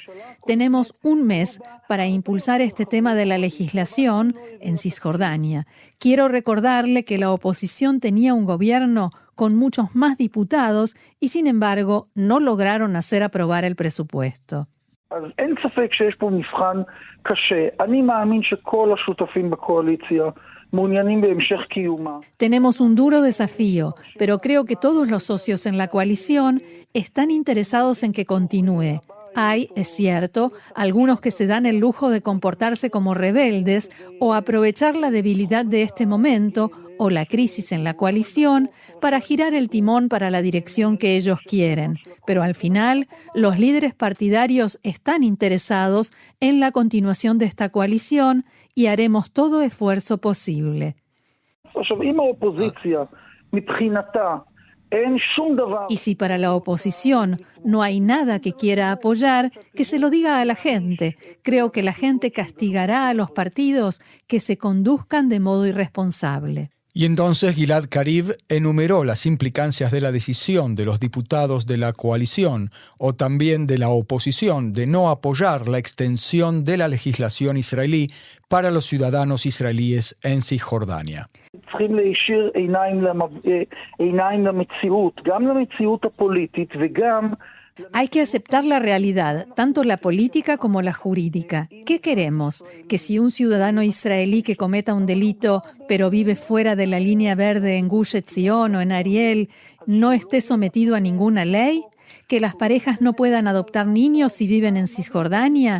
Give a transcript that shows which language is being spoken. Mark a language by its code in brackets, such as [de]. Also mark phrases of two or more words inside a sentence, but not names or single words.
[es] Tenemos un mes para impulsar este tema de la legislación en Cisjordania. Quiero recordarle que la oposición tenía un gobierno con muchos más diputados y, sin embargo, no lograron hacer aprobar el presupuesto. [he] אז אין ספק שיש פה מבחן קשה. אני מאמין שכל השותפים בקואליציה מעוניינים בהמשך קיומה. [es] Tenemos un duro desafío, pero creo que todos los socios en la coalición están interesados en que continúe. Hay, es cierto, algunos que se dan el lujo de comportarse como rebeldes o aprovechar la debilidad de este momento o la crisis en la coalición para girar el timón para la dirección que ellos quieren. Pero al final, los líderes partidarios están interesados en la continuación de esta coalición y haremos todo esfuerzo posible. [he] עכשיו, אם האופוזיציה מבחינתה אין שום דבר... [es] Y si para la oposición no hay nada que quiera apoyar, que se lo diga a la gente. Creo que la gente castigará a los partidos que se conduzcan de modo irresponsable. Y entonces Gilad Kariv enumeró las implicancias de la decisión de los diputados de la coalición o también de la oposición de no apoyar la extensión de la legislación israelí para los ciudadanos israelíes en Cisjordania. [he] צריכים להישיר עיניים למציאות, גם למציאות הפוליטית וגם... [es] Hay que aceptar la realidad, tanto la política como la jurídica. ¿Qué queremos? ¿Que si un ciudadano israelí que cometa un delito, pero vive fuera de la línea verde en Gush Etzion o en Ariel, no esté sometido a ninguna ley? ¿Que las parejas no puedan adoptar niños si viven en Cisjordania?